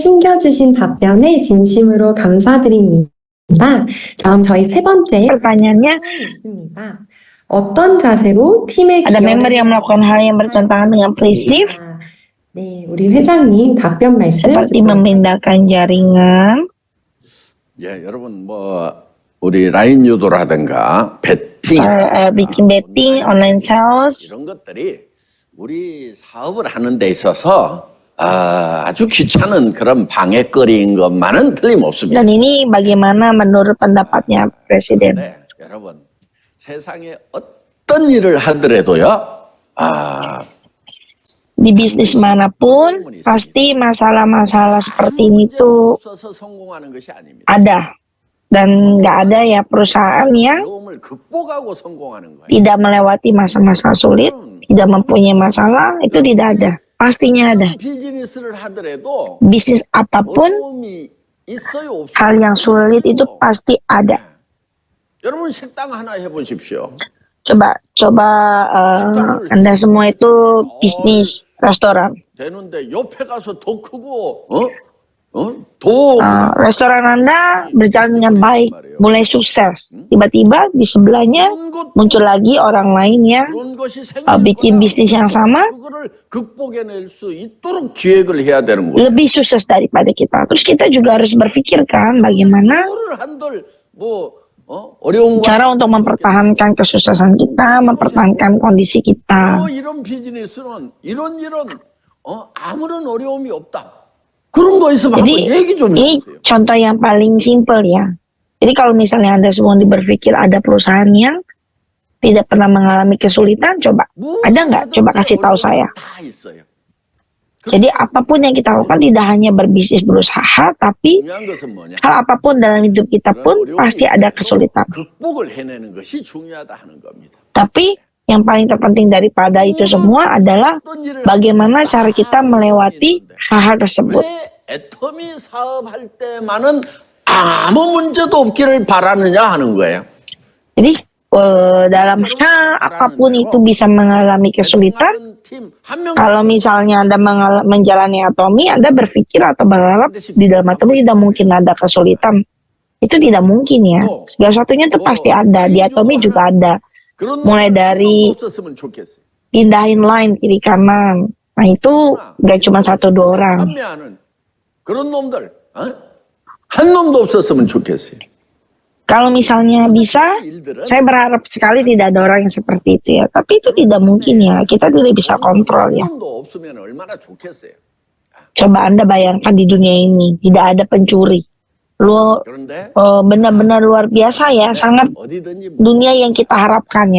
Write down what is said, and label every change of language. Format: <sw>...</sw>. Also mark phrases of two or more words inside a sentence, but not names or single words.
<ko>챙겨주신 답변에 진심으로 감사드립니다. 다음 저희 세 번째</ko> <id>Pertanyaannya,</id> <ko>있습니다. 어떤 자세로 팀의</ko> <id>ada member yang melakukan hal yang bertentangan dengan prinsip,</id> <ko>네, 우리 회장님 답변 말씀</ko> <id>seperti memindahkan jaringan.</id> <ko>예, 여러분 우리 라인 유도라든가 배팅</ko> <en>Bikin betting, online sales,</en> <ko>이런 것들이 우리 사업을 하는 데 있어서 아주 귀찮은 그런 방해거리인 것만은 틀림없습니다.</ko> <id>dan ini bagaimana menurut pendapatnya Presiden.</id> <ko>네, 여러분 세상에 어떤 일을 하더라도요,</ko> <id>Di bisnis manapun, pasti masalah-masalah seperti ini tuh</id> <ko>없어서 성공하는 것이 아닙니다.</ko> <id>ada. Dan nggak ada ya perusahaan yang</id> <ko>어려움을 극복하고 성공하는 거예요.</ko> <id>tidak melewati masa-masa sulit, tidak mempunyai masalah, itu tidak ada. Pastinya ada.</id> <ko>비즈니스를 하더라도</ko> <id>Bisnis apapun,</id> <ko>어려움이 있어요, 없어요?</ko> <id>hal yang sulit itu pasti ada.</id> <ko>여러분 식당 하나 해보십시오.</ko> <id>Coba Anda semua itu bisnis restoran.</id> <ko>되는데 옆에 가서 더 크고 더</ko> <id>Restoran Anda berjalan dengan baik, mulai sukses. Tiba-tiba di sebelahnya muncul lagi orang lain yang</id> <ko>그런 것이</ko> <id>bikin bisnis yang sama,</id> <ko>그거를 극복해낼 수 있도록 기획을 해야 되는 거예요.</ko> <id>lebih sukses daripada kita. Terus kita juga harus berpikirkan bagaimana</id> <ko>그거를 한들 어려운</ko> <id>cara untuk mempertahankan kesuksesan kita, mempertahankan kondisi kita.</id> <ko>이런 비즈니스는 이런 아무런 어려움이 없다. 그런 거 있으면</ko> <id>Jadi</id> <ko>한번 얘기 좀</ko> <id>ini</id> <ko>해주세요.</ko> <id>contoh yang paling simpel ya. Jadi kalau misalnya Anda semua berpikir ada perusahaan yang tidak pernah mengalami kesulitan, coba. Ada nggak? Coba kasih tahu saya.</id> <ko>다 있어요.</ko> <id>Jadi apapun yang kita lakukan tidak hanya berbisnis berusaha, tapi</id> <ko>중요한 것은 뭐냐?</ko> <id>hal apapun dalam hidup kita pun pasti ada kesulitan.</id> <ko>극복을 해내는 것이 중요하다 하는 겁니다.</ko> <id>Tapi yang paling terpenting daripada itu semua adalah bagaimana cara kita melewati hal-hal tersebut.</id> <ko>왜 애터미 사업할 때만은 아무 문제도 없기를 바라느냐 하는 거예요.</ko> <id>Jadi dalam hal apapun itu bisa mengalami kesulitan. Kalau misalnya Anda menjalani Atomi, Anda berpikir atau berharap di dalam Atomi tidak mungkin ada kesulitan. Itu tidak mungkin ya. Segala satunya itu pasti ada. Di Atomi juga ada. Mulai dari pindahin line kiri kanan. Nah itu gak cuma 1-2 orang.</id> <ko>그런 놈들 한 놈도 없었으면 좋겠어요.</ko> <id>Kalau misalnya bisa, saya berharap sekali tidak ada orang yang seperti itu ya. Tapi itu tidak mungkin ya. Kita tidak bisa kontrol ya. Coba Anda bayangkan di dunia ini tidak ada pencuri. Benar-benar luar biasa ya, sangat dunia yang kita harapkan ya.</id>